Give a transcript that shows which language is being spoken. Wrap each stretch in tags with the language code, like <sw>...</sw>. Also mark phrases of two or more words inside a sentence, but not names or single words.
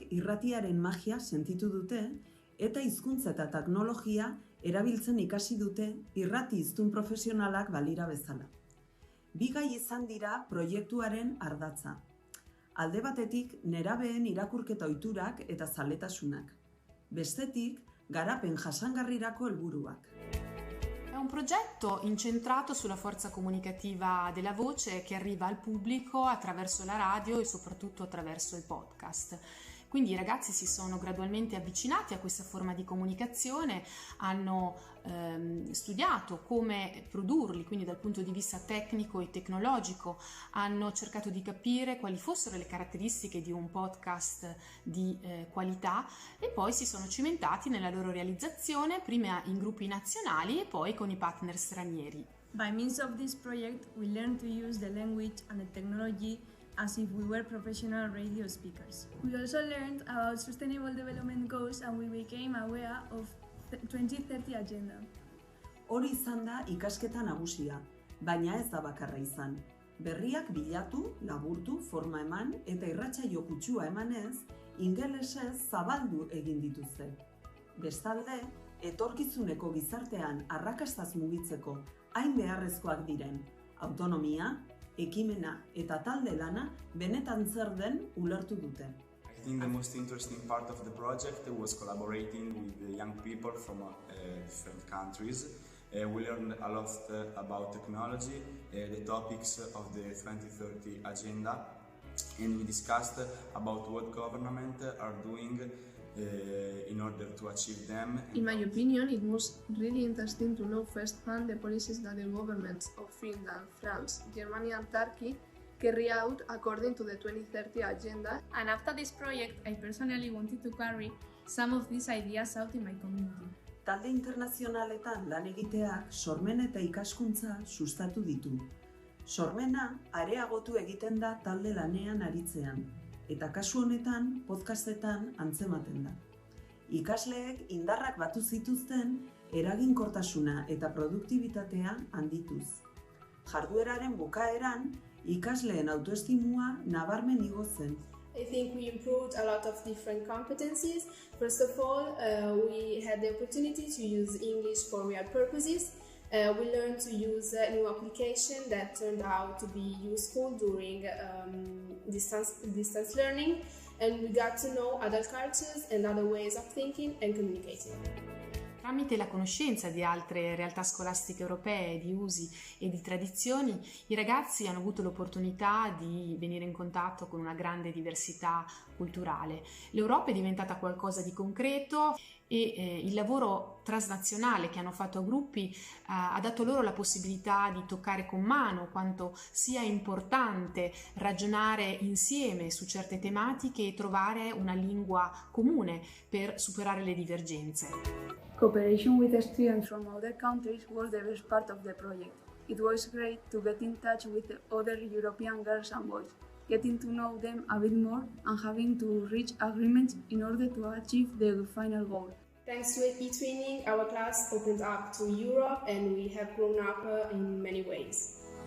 <eu>irratiaren magia sentitu dute eta hizkuntza eta teknologia erabiltzen ikasi dute irrati hiztun profesionalak balira bezala. 2 gai izan dira proiektuaren ardatza. Alde batetik, nerabeen irakurketa ohiturak eta zaletasunak. Bestetik, garapen jasangarrirako helburuak.</eu> <it>È un progetto incentrato sulla forza comunicativa della voce che arriva al pubblico attraverso la radio e soprattutto attraverso il podcast. Quindi i ragazzi si sono gradualmente avvicinati a questa forma di comunicazione, hanno studiato come produrli, quindi dal punto di vista tecnico e tecnologico, hanno cercato di capire quali fossero le caratteristiche di un podcast di qualità e poi si sono cimentati nella loro realizzazione, prima in gruppi nazionali e poi con i partner stranieri.</it> <en>By means of this project, we learned to use the language and the technology as if we were professional radio speakers. We also learned about sustainable development goals and we became aware of the 2030 agenda.</en> <eu>Hori izan da ikasketa nagusia, baina ez da bakarra izan. Berriak bilatu, laburtu, forma eman eta irratsaio kutsua emanez, ingelesez zabaldu egin dituzte. Bestalde, etorkizuneko gizartean arrakastaz mugitzeko hain beharrezkoak diren autonomia, ekimena eta talde lana benetan zer den ulertu dute.</eu> <en>I think the most interesting part of the project was collaborating with the young people from different countries. We learned a lot about technology, the topics of the 2030 agenda, and we discussed about what governments are doing in order to achieve them. In my opinion, it was really interesting to know firsthand the policies that the governments of Finland, France, Germany and Turkey carry out according to the 2030 agenda. And after this project, I personally wanted to carry some of these ideas out in my community.</en> <eu>Talde internazionaletan lan egiteak sormen eta ikaskuntza sustatu ditu. Sormena areagotu egiten da talde lanean aritzean, eta kasu honetan podcastetan antzematen da. Ikasleek indarrak batu zituzten eraginkortasuna eta produktibitatea handituz. Jardueraren bukaeran, ikasleen autoestimua nabarmen igo zen.</eu> <en>I think we improved a lot of different competencies. First of all, we had the opportunity to use English for real purposes. We learned to use a new application that turned out to be useful during distance learning, and we got to know other cultures and other ways of thinking and communicating.</en> <it>Tramite la conoscenza di altre realtà scolastiche europee, di usi e di tradizioni, i ragazzi hanno avuto l'opportunità di venire in contatto con una grande diversità culturale. L'Europa è diventata qualcosa di concreto e il lavoro transnazionale che hanno fatto a gruppi ha dato loro la possibilità di toccare con mano quanto sia importante ragionare insieme su certe tematiche e trovare una lingua comune per superare le divergenze.</it> <en>Cooperation with the students from other countries was the best part of the project. It was great to get in touch with the other European girls and boys, getting to know them a bit more and having to reach agreements in order to achieve the final goal. Thanks to e-twinning, our class opened up to Europe and we have grown up in many ways.</en>